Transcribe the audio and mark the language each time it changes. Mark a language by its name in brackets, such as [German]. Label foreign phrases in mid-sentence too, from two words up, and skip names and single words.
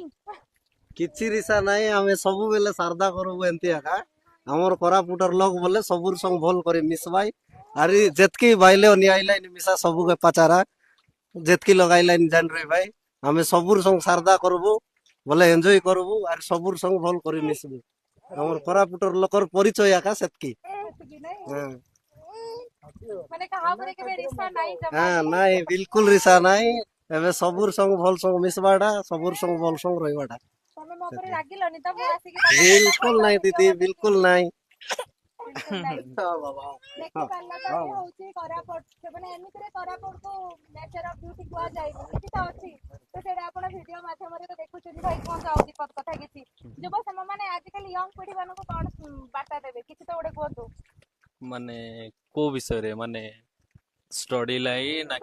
[Odia] କିଛି ରିସା ନାହିଁ ଆମେ ସବୁବେଲେ ସାରଦା କରବୁ ଏମିତି ଏକା ଆମର କୋରାପୁଟର ଲୋକ ବୋଲେ ସବୁର ସଂग ଭଲ କରି ମିଶବାଇ ଆରି ଯେତକି ବାଇଲେ ନିଆଇଲାइन ମିଶା ସବୁ କେ ପଚାରା ଯେତକି ଲଗାଇଲାइन ଜାନ ରେ ଭାଇ ଆମେ ସବୁର ସଂग ସାରଦା କରବୁ ବୋଲେ ଏଞ୍ଜୟ କରବୁ ଆର ସବୁର ସଂଗ ଭଲ କରି ମିଶବୁ ଆମର କୋରାପୁଟର ଲୋକର ପରିଚୟ ଏକା ସେତକି। ସେତିକି ନାଇଁ ହଁ ମାନେ କାହା ଉପରେ କେବେ ରିସା ନାହିଁ ଜମା ହଁ ବି? ନାଇଁ ବିଲକୁଲ ରିସା ନାହିଁ ଏବେ ସବୁର ସଂଗ ଭଲ ସଂଗ ମିଶବାଟା ସବୁର ସଂଗ ଭଲ ସଂଗ ରହିବାଟା। ତମେ ମୋ ଉପରେ ରାଗିଲନି ତ? ମୁଁ ଆସିକି ତମ ସହିତ बिल्कुल କଥା नहीं ଭିଡିଓ दीदी ବନେଇକି [Hindi] बिल्कुल नहीं। [Odia] ବିଲକୁଲ ନାହିଁ। [Hindi] हाँ बाबा [Odia] ଦେଖିପାରିଲ ତ ଇଏ ହଉଛି କୋରାପୁଟ। ସେମାନେ ଏମିତିରେ କୋରାପୁଟକୁ [English] nature of beauty [Odia] କୁହାଯାଏନି, କିଛି ତ ଅଛି। ତ ସେଇଟା ଆପଣ ଭିଡିଓ ମାଧ୍ୟମରେ ତ ଦେଖୁଛନ୍ତି। ଭାଇ କୁହନ୍ତୁ ଆଉ ଦୀପକ କଥା କିଛି। ଯୁବ ମାନେ ଆଜିକାଲି ୟଙ୍ଗ ପିଢି ମାନଙ୍କୁ କଣ ବାର୍ତ୍ତା ଦେବେ କିଛି ତ ଗୋଟେ କୁହନ୍ତୁ। ମାନେ କୋ ବିଷୟରେ ମାନେ [English] study line [Odia] ନା